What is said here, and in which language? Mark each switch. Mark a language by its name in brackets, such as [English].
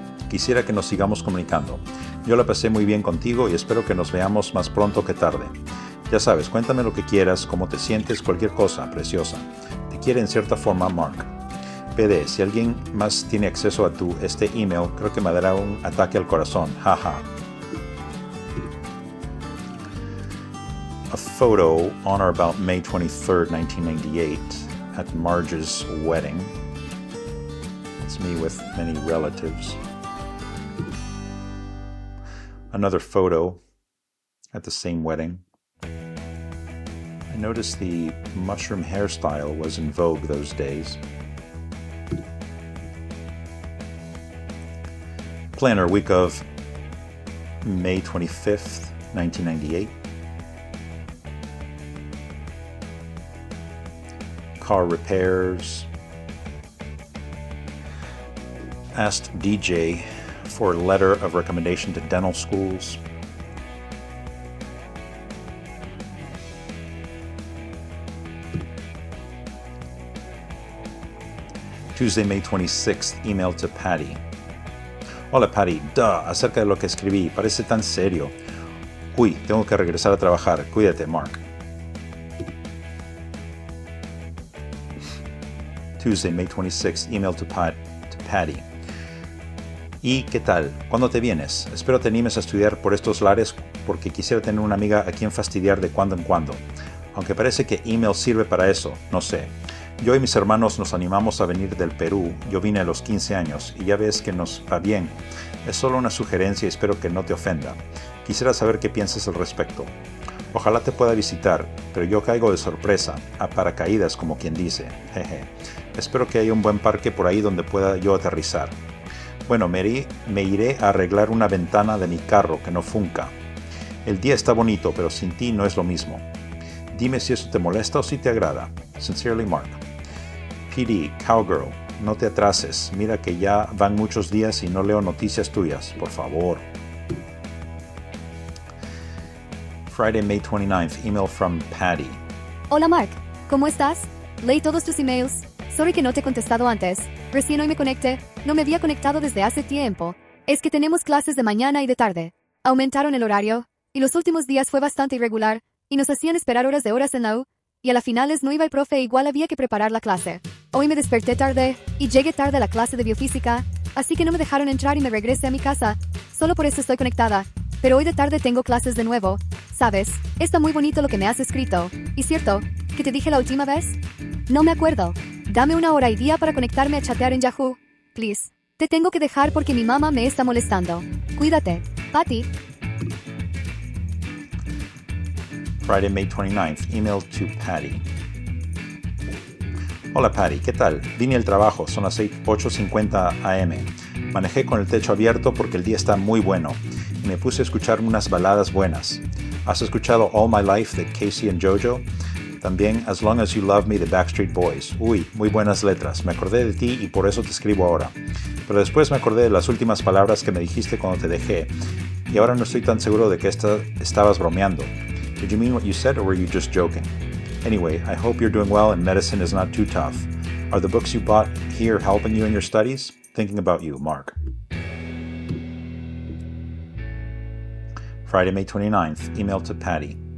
[Spanish] Quisiera que nos sigamos comunicando. Yo la pasé muy bien contigo y espero que nos veamos más pronto que tarde. Ya sabes, cuéntame lo que quieras, cómo te sientes, cualquier cosa, preciosa. Te quiere en cierta forma, Mark. PD, si alguien más tiene acceso a este email, creo que me dará un ataque al corazón. Jaja. [English] A photo on or about May 23rd, 1998, at Marge's wedding. It's me with many relatives. Another photo at the same wedding. I noticed the mushroom hairstyle was in vogue those days. Planner week of May 25th, 1998. Car repairs. Asked DJ for a letter of recommendation to dental schools. Tuesday, May 26th, email to Patty. [Spanish] Hola Patty, acerca de lo que escribí, parece tan serio. Uy, tengo que regresar a trabajar, cuídate, Mark. [English] Tuesday, May 26th, email to Patty. [Spanish] ¿Y qué tal? ¿Cuándo te vienes? Espero te animes a estudiar por estos lares porque quisiera tener una amiga a quien fastidiar de cuando en cuando. Aunque parece que email sirve para eso, no sé. Yo y mis hermanos nos animamos a venir del Perú. Yo vine a los 15 años y ya ves que nos va bien. Es solo una sugerencia y espero que no te ofenda. Quisiera saber qué piensas al respecto. Ojalá te pueda visitar, pero yo caigo de sorpresa, a paracaídas como quien dice. Jeje. Espero que haya un buen parque por ahí donde pueda yo aterrizar. Bueno, me iré a arreglar una ventana de mi carro que no funca. El día está bonito, pero sin ti no es lo mismo. Dime si eso te molesta o si te agrada. Sincerely, Mark. PD, Cowgirl, no te atrases. Mira que ya van muchos días y no leo noticias tuyas. Por favor. [English] Friday, May 29th, email from Patty. [Spanish] Hola Mark, ¿cómo estás? Leí todos tus emails. Sorry que no te he contestado antes. Recién hoy me conecté. No me había conectado desde hace tiempo. Es que tenemos clases de mañana y de tarde. Aumentaron el horario, y los últimos días fue bastante irregular, y nos hacían esperar horas de horas en la U, y a las finales no iba el profe e igual había que preparar la clase. Hoy me desperté tarde, y llegué tarde a la clase de biofísica, así que no me dejaron entrar y me regresé a mi casa. Solo por eso estoy conectada. Pero hoy de tarde tengo clases de nuevo. ¿Sabes? Está muy bonito lo que me has escrito. ¿Y cierto? ¿Que te dije la última vez? No me acuerdo. Dame una hora y día para conectarme a chatear en Yahoo. Please. Te tengo que dejar porque mi mamá me está molestando. Cuídate. Patty. [English] Friday, May 29th, email to Patty. [Spanish] Hola Patty, ¿qué tal? Vine al trabajo, son las 8:50 am. Manejé con el techo abierto porque el día está muy bueno y me puse a escuchar unas baladas buenas. ¿Has escuchado All My Life de Casey and Jojo? También As Long As You Love Me de Backstreet Boys. Uy, muy buenas letras. Me acordé de ti y por eso te escribo ahora. Pero después me acordé de las últimas palabras que me dijiste cuando te dejé y ahora no estoy tan seguro de que estabas bromeando. [English] Did you mean what you said or were you just joking? Anyway, I hope you're doing well and medicine is not too tough. Are the books you bought here helping you in your studies? Thinking about you, Mark. Friday, May 29th, email to Patty.